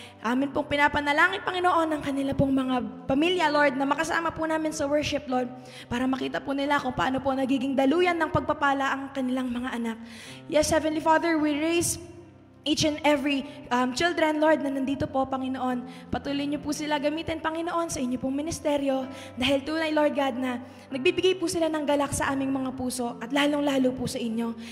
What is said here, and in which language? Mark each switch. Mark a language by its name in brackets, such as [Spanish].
[Filipino] Amin pong pinapanalangin, Panginoon, ang kanila pong mga pamilya, Lord, na makasama po namin sa worship, Lord, para makita po nila kung paano po nagiging daluyan ng pagpapala ang kanilang mga anak. [English] Yes, Heavenly Father, we raise each and every children, Lord, [Filipino] na nandito po, [English] Panginoon. [Filipino] Patuloy niyo po sila gamitin, Panginoon, sa inyo pong ministeryo. Dahil tunay, Lord God, na nagbibigay po sila ng galak sa aming mga puso at lalong-lalo po sa inyo.